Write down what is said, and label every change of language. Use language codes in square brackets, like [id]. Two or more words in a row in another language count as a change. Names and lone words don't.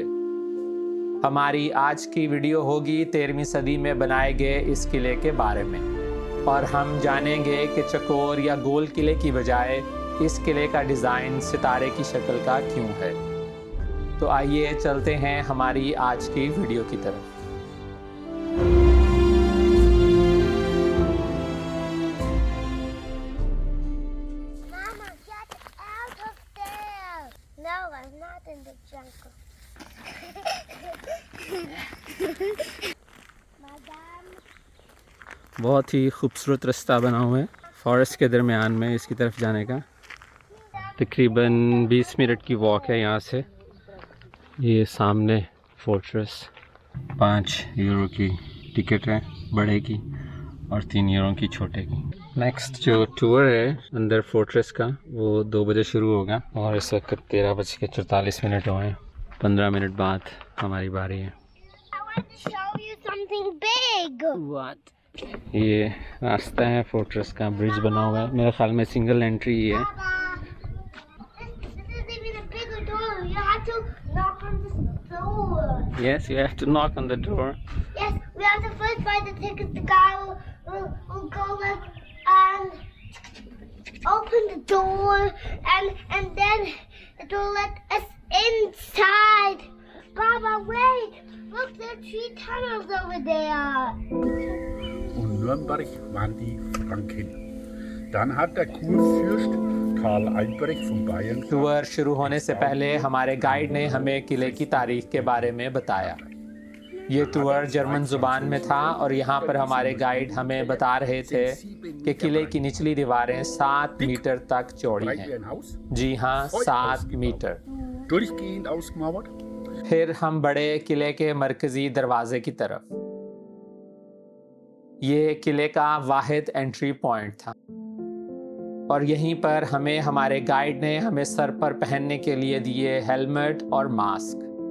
[hi] हमारी आज की वीडियो होगी 13वीं सदी में बनाए गए इस किले के बारे में और हम जानेंगे कि चकोर या गोल किले की बजाय इस किले का डिज़ाइन सितारे की शक्ल का क्यों है। तो आइए चलते हैं हमारी आज की वीडियो की तरफ। [en] Mama, get out of there! No, I'm not in the jungle. Madam. [hi] बहुत ही खूबसूरत रास्ता बना हुआ है फॉरेस्ट के दरमियान में इसकी तरफ जाने का। तकरीबन 20 मिनट की वॉक है यहाँ से। ये सामने फोर्ट्रेस। 5 यूरो की टिकट है बड़े की और 3 यूरो की छोटे की। नेक्स्ट जो टूर है अंदर फोर्ट्रेस का वो 2 बजे शुरू होगा और इस वक्त 13:44 हुए हैं। 15 मिनट बाद हमारी बारी है। [en] I want to show you something big. What? [hi] ये रास्ता है फोर्ट्रेस का, ब्रिज बना हुआ है। मेरे ख्याल में [en] single entry [hi] ही है। [en] This is even a bigger door. You have to knock on this door. Yes, you have to knock on the door. Yes, we have to first buy the tickets. The guy will go like and open the door, and then it will let us inside. Baba, wait! Look, there are 3 tunnels over there. [de] Und Nürnberg waren die Franken. Dann hat der Kurfürst Karl Albrecht von Bayern [hi] टूर शुरू होने से पहले हमारे गाइड ने हमें किले की तारीख के बारे में बताया। ये टूर जर्मन ज़ुबान में था और यहाँ पर हमारे गाइड हमें बता रहे थे कि किले की निचली दीवारें 7 मीटर तक चौड़ी [de] breit wie [hi] हैं। [de] ein Haus, [hi] जी हाँ, 7 मीटर। [de] durchgehend ausgemauert. [hi] फिर हम बड़े किले के मरकजी दरवाजे की तरफ। ये किले का वाहिद [en] entry point [hi] था और यहीं पर हमें हमारे गाइड ने हमें सर पर पहनने के लिए दिए हेलमेट और मास्क।